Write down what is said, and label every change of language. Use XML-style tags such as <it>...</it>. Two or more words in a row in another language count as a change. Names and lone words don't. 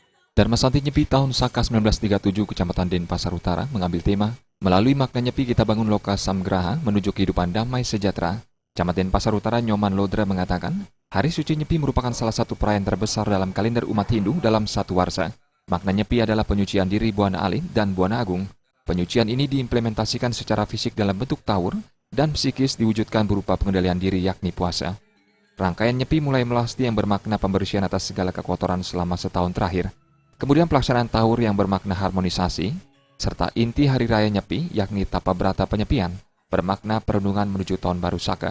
<id>Dharma Santi Nyepi tahun Saka 1937 Kecamatan Denpasar Utara mengambil tema melalui makna Nyepi kita bangun loka samgraha menuju kehidupan damai sejahtera. Camat Denpasar Utara Nyoman Lodra mengatakan, Hari Suci Nyepi merupakan salah satu perayaan terbesar dalam kalender umat Hindu dalam satu warsa. Makna Nyepi adalah penyucian diri Buana Alit dan Buana Agung. Penyucian ini diimplementasikan secara fisik dalam bentuk tawur dan psikis diwujudkan berupa pengendalian diri yakni puasa. Rangkaian Nyepi mulai melasti yang bermakna pembersihan atas segala kekotoran selama setahun terakhir. Kemudian pelaksanaan Tawur yang bermakna harmonisasi, serta inti Hari Raya Nyepi yakni Tapa Brata Penyepian, bermakna perenungan menuju Tahun Baru Saka.</id>